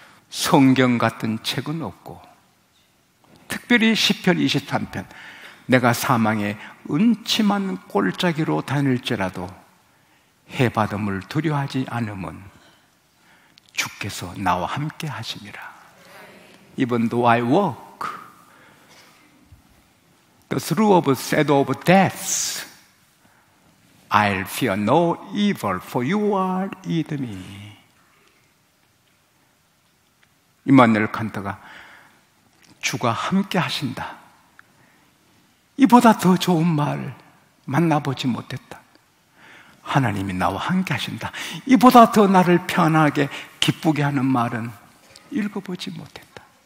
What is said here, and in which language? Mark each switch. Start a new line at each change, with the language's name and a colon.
Korean: 성경 같은 책은 없고, 특별히 시편 23편, 내가 사망의 음침한 골짜기로 다닐지라도 해바름을 두려워하지 않음은 주께서 나와 함께 하심이라.
English: Even though I walk the through of the shadow of death, I'll fear no evil, for you are with me.
Korean: 임마누엘 칸트가 주가 함께 하신다, 이보다 더 좋은 말 만나보지 못했다. 하나님이 나와 함께 하신다, 이보다 더 나를 편하게 기쁘게 하는 말은 읽어보지 못했다.